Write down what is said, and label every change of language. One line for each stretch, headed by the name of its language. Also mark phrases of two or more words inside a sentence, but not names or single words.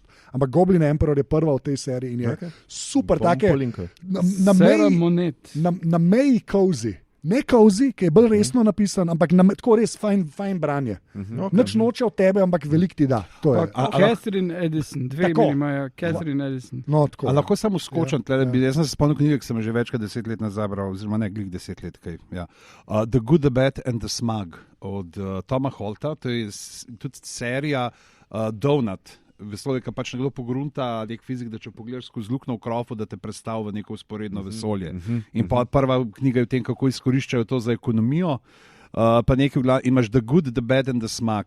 Slovenian: Ampak Goblin Emperor je prva v tej seriji in je super, take na meji cozy. Ne cozy, ki je bolj resno napisan, ampak tako res fajn branje. Nič noče od tebe, ampak veliko ti da. Catherine Edison, 2 imajo Catherine Edison. A lahko samo skočim, jaz sem se spomnil knjige, ki sem že več kot 10 let nazaj bral, oziroma ne glih 10 let. The Good, the Bad and the Smug od Toma Holta, to je tudi serija Donut. Vesolje, ki pač nekdo pogrunta, nek fizik, da če pogledaš skozi luknjo v krofu, da te predstavi v neko usporedno vesolje. In pa prva knjiga je o tem, kako izkoriščajo to za ekonomijo. Pa nekaj imaš The Good, the Bad and the Smug.